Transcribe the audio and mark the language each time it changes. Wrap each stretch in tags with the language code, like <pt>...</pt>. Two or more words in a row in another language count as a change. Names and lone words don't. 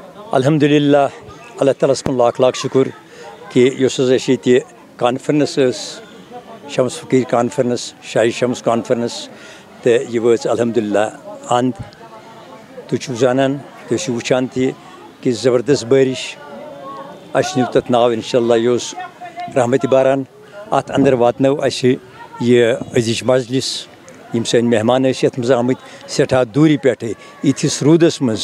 <ks>الحمدللہ اللہ تعالیٰ کن لاکھ لاکھ شکر کہ یہ کانفرنس شمس فقیر کانفرنس شاہی شمس کانفرنس تو یہ وٲژ الحمدللہ اند تُہۍ زانان تُہۍ وٕچھان تہِ کہ زبردست بٲرِش اَسہِ نیوٗ تَتھ ناو اِنشاءاللہ یہِ اوس رحمتِ باران اَتھ اندر واتنٲو اَسہِ یہِ أزِچ مجلس یِم سٲنۍ مہمان ٲسۍ یَتھ منٛز آمٕتۍ سٮ۪ٹھاہ دوٗرِ پٮ۪ٹھٕ یِتھِس روٗدَس منٛز</ks>